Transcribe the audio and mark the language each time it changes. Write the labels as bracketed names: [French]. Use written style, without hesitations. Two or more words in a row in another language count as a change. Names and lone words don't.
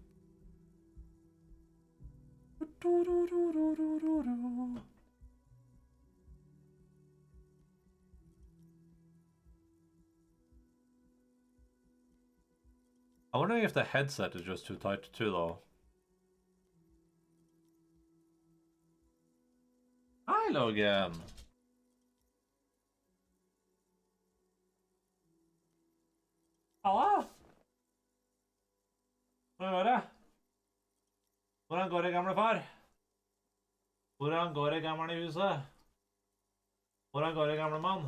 [English] I'm wondering if the headset is just too tight too, though. Hi, Logan. [Norwegian] Halla! Hvordan går det? Hvordan går det, gamle far? Hvordan går det, gamle i huset? Hvordan går det, gamle mann?